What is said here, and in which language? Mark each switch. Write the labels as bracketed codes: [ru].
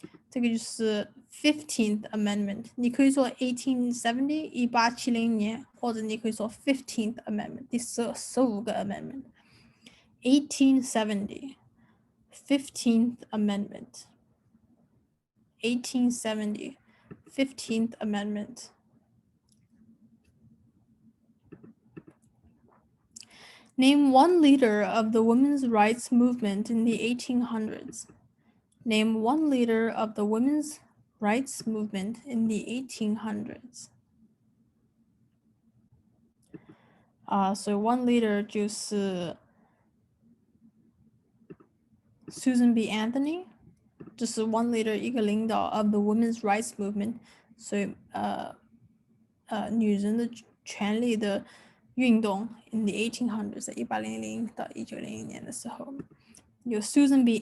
[zh] 这个就是 [en] 15th Amendment。 [zh] 你可以说1870 1870年，或者你可以说 [en] 15th Amendment [zh] 第15个 Amendment。 [en] 1870 15th Amendment. 1870 15th Amendment. Name one leader of the women's rights movement in the 1800s. Name one leader of the women's rights movement in the 1800s. So one leader [zh] 就是 [en] Susan B. Anthony. [zh] 就是 [en] one leader [zh] 一个领导 [en] of the women's rights movement. [zh] 所以女人的权利的运动 [en] in the 1800s [zh] 在1800到1900年的时候，有 Susan B.